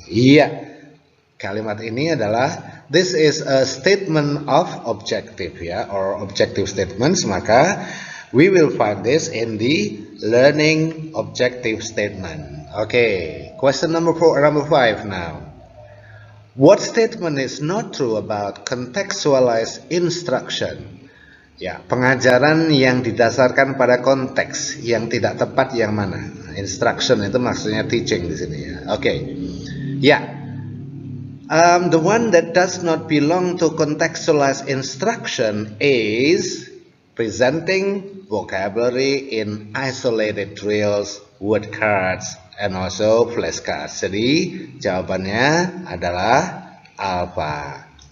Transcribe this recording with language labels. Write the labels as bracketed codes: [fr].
[id] Iya, kalimat ini adalah [en] this is a statement of objective ya, or objective statements. Maka we will find this in the learning objective statement. Okay, question number 5 now. What statement is not true about contextualized instruction? [id] Ya, pengajaran yang didasarkan pada konteks yang tidak tepat yang mana? Instruction itu maksudnya teaching di sini ya. Oke. Ya. [en] The one that does not belong to contextualized instruction is presenting vocabulary in isolated drills, word cards, and also flashcards. [id] Jadi jawabannya adalah alpha.